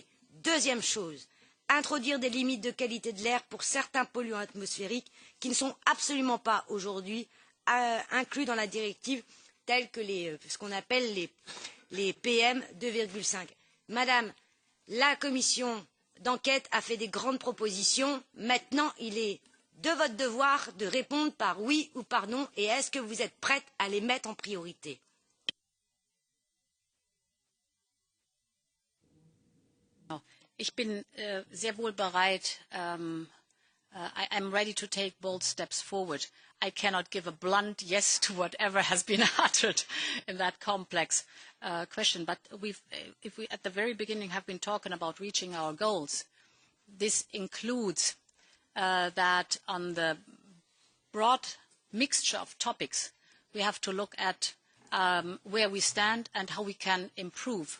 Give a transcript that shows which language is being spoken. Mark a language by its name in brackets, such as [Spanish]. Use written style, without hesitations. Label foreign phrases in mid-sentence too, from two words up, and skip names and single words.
[French] Deuxième chose, introduire des limites de qualité de l'air pour certains polluants atmosphériques qui ne sont absolument pas aujourd'hui inclus dans la directive, tels que ce qu'on appelle les PM 2,5. Madame, la commission d'enquête a fait des grandes propositions. Maintenant, il est de votre devoir de répondre par oui ou par non, et est-ce que vous êtes prête à les mettre en priorité? [German] Ich bin sehr wohl bereit. [English] I'm ready to take bold steps forward. I cannot give a blunt yes to whatever has been uttered in that complex question. But if we at the very beginning have been talking about reaching our goals, this includes that on the broad mixture of topics, we have to look at where we stand and how we can improve.